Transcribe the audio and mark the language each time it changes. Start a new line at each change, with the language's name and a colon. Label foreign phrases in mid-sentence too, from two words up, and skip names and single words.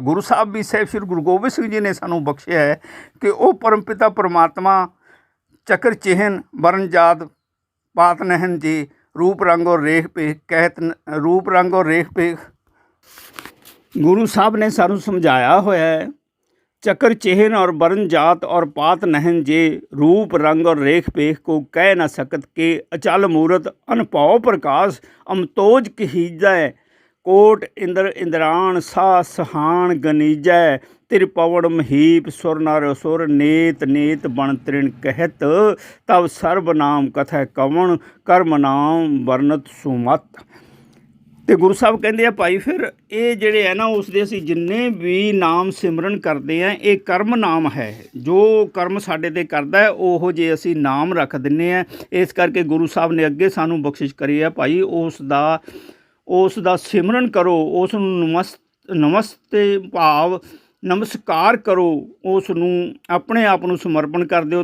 Punjabi: ਗੁਰੂ ਸਾਹਿਬ ਵੀ ਸਾਹਿਬ ਸ੍ਰੀ ਗੁਰੂ ਗੋਬਿੰਦ ਸਿੰਘ ਜੀ ਨੇ ਸਾਨੂੰ ਬਖਸ਼ਿਆ ਹੈ ਕਿ ਉਹ ਪਰਮ ਪਿਤਾ ਪਰਮਾਤਮਾ ਚੱਕਰ ਚਿਹਨ ਵਰਨ ਜਾਤ ਪਾਤ ਨਹਿਨ ਜੀ, ਰੂਪ ਰੰਗ ਔਰ ਰੇਖ ਪੇਖ ਕਹਿਤ, ਰੂਪ ਰੰਗ ਔਰ ਰੇਖ ਪੇਖ। ਗੁਰੂ ਸਾਹਿਬ ਨੇ ਸਾਨੂੰ ਸਮਝਾਇਆ ਹੋਇਆ ਹੈ, ਚਕ੍ਰ ਚੇਹਨ ਔਰ ਵਰਣ ਜਾਤ ਔਰ ਪਾਤ ਨਹਨ ਜੇ, ਰੂਪ ਰੰਗ ਔਰ ਰੇਖ ਪੇਖ ਕੋ ਕਹ ਨ ਸਕਤ ਕੇ, ਅਚਲ ਮੂਰਤ ਅਨਪੌ ਪ੍ਰਕਾਸ਼ ਅਮਤੋਜ ਕਹੀਜੈ, ਕੋਟ ਇੰਦ੍ਰ ਇੰਦ੍ਰਾਣ ਸਾ ਸਹਾਨ ਗਨੀਜੈ, ਤ੍ਰਿਪਵਨ ਮਹੀਪ ਸੁਰ ਨਰ ਸੁਰ, ਨੇਤ ਨੇਤ ਬਨ ਤ੍ਰਿਣ ਕਹਤ, ਤਬ ਸਰ੍ਵ ਨਾਮ ਕਥੈ ਕਵਨ, ਕਰ੍ਮ ਨਾਮ ਵਰ੍ਣਤ ਸੁਮਤ। ਤੇ ਗੁਰੂ ਸਾਹਿਬ ਕਹਿੰਦੇ ਆ ਭਾਈ ਫਿਰ ਇਹ ਜਿਹੜੇ ਹੈ ਨਾ ਉਸ ਦੇ ਅਸੀਂ ਜਿੰਨੇ ਵੀ ਨਾਮ ਸਿਮਰਨ ਕਰਦੇ ਆ ਇਹ ਕਰਮ ਨਾਮ ਹੈ, ਜੋ ਕਰਮ ਸਾਡੇ 'ਤੇ ਕਰਦਾ ਹੈ ਉਹੋ ਜੇ ਅਸੀਂ ਨਾਮ ਰੱਖ ਦਿੰਦੇ ਆ। ਇਸ ਕਰਕੇ ਗੁਰੂ ਸਾਹਿਬ ਨੇ ਅੱਗੇ ਸਾਨੂੰ ਬਖਸ਼ਿਸ਼ ਕਰੀ ਆ ਭਾਈ ਉਸ ਦਾ ਸਿਮਰਨ ਕਰੋ, ਉਸ ਨੂੰ ਨਮਸਤੇ ਭਾਵ ਨਮਸਕਾਰ ਕਰੋ, ਉਸ ਨੂੰ ਆਪਣੇ ਆਪ ਨੂੰ ਸਮਰਪਣ ਕਰ ਦਿਓ।